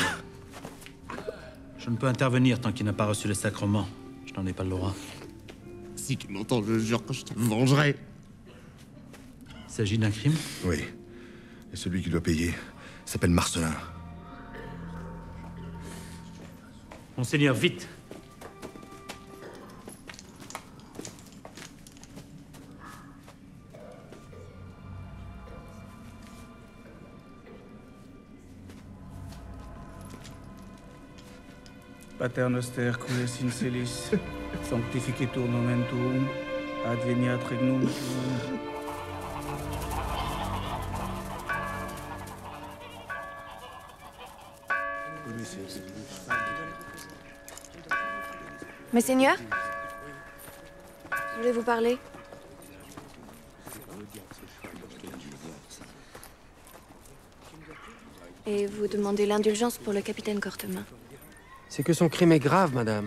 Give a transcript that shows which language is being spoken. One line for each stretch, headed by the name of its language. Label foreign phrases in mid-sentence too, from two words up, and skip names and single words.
French: Je ne peux intervenir tant qu'il n'a pas reçu le sacrement. Je n'en ai pas le droit. Si tu m'entends, je jure que je te vengerai. Il s'agit d'un crime? Oui. Et celui qui doit payer s'appelle Marcelin. Monseigneur, vite!
Latin: Pater noster qui es in celis, sanctificetur nomen tuum, adveniat regnum tuum.
French: Messeigneur, je voulais vous parler. Et vous demander l'indulgence pour le capitaine Cortemin. C'est que son crime est grave, madame.